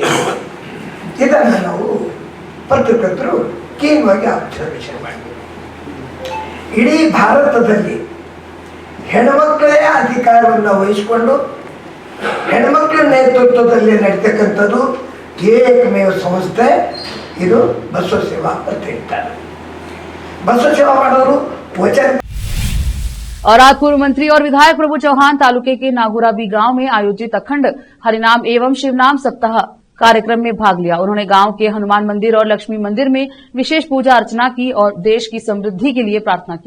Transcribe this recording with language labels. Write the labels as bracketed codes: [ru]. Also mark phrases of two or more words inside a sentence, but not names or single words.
[kn] ಇದನ್ನು ನಾವು ಪತ್ರಕರ್ತರು ಕೀನ್ವಾಗಿ ಅಬ್ಸರ್ವೇಷನ್ ಮಾಡಿ, ಇಡೀ ಭಾರತದಲ್ಲಿ ಹೆಣ್ಮಕ್ಕಳೇ ಅಧಿಕಾರವನ್ನು ವಹಿಸಿಕೊಂಡು ಹೆಣ್ಮಕ್ಳ ನೇತೃತ್ವದಲ್ಲಿ ನಡೀತಕ್ಕಂಥದ್ದು ಏಕಮೇವ ಸಂಸ್ಥೆ ಇದು ಬಸವ ಸೇವಾ ಪ್ರತಿಷ್ಠಾನ. ಬಸವ ಸೇವಾ ಮಾಡೋರು वचन। [hi] और आज पूर्व मंत्री और विधायक प्रभु चौहान तालुके के नागुराबी गांव में आयोजित अखंड हरिनाम एवं शिवनाम सप्ताह कार्यक्रम में भाग लिया। उन्होंने गांव के हनुमान मंदिर और लक्ष्मी मंदिर में विशेष पूजा अर्चना की और देश की समृद्धि के लिए प्रार्थना की।